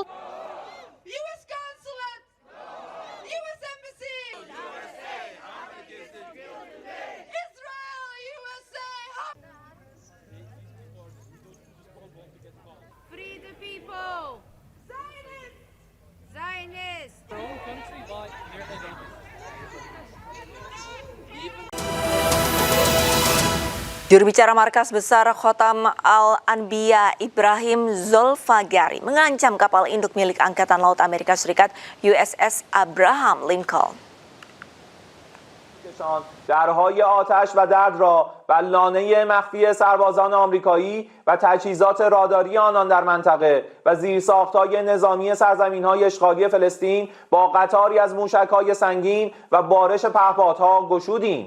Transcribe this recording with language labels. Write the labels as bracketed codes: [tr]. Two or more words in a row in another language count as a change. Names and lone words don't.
[en] US consulate! US embassy! Israel, USA! Free the people! Zionist! [id] Juru bicara Markas Besar Khotam Al-Anbiya Ibrahim Zolfagari mengancam kapal induk milik Angkatan Laut Amerika Serikat USS Abraham Lincoln. [fa] درهای آتش و درد را و لانه مخفی سربازان آمریکایی و تجهیزات راداری آنان در منطقه و زیرساخت‌های نظامی سرزمین‌های اشغالی فلسطین با قطاری از موشک‌های سنگین و بارش پهپادها گشودیم.